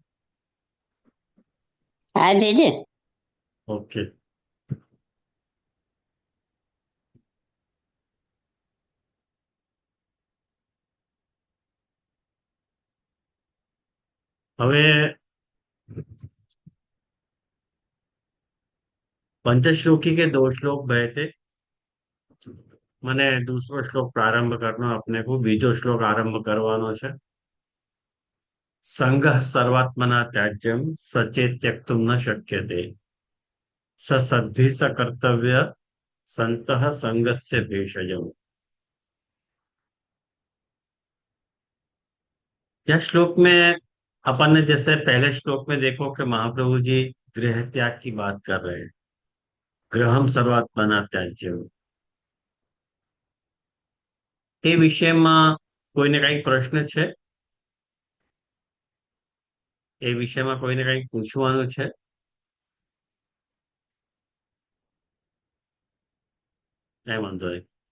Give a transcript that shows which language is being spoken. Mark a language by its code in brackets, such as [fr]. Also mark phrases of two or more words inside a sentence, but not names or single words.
[gu] હા જે ઓકે. [hi] હવે पंचश्लोकी के दो श्लोक गए थे। [gu] મને [hi] दूसरो श्लोक प्रारंभ करना अपने को [gu] બીજો શ્લોક આરંભ કરવાનો છે। [sa] संगः सर्वात्मना त्याज्यम सचेत त्यक्तुम न शक्यते स सद्भिः स कर्तव्य संतः संगस्य भेषजम। [hi] यह श्लोक में अपन ने जैसे पहले श्लोक में देखो कि महाप्रभु जी गृह त्याग की बात कर रहे हैं। [sa] गृहम सर्वात्मना त्याज्यम [gu] એ વિષયમાં કોઈને કઈ પ્રશ્ન છે? એ વિષયમાં કોઈને કઈ પૂછવાનું છે? કઈ વાંધો નહીં.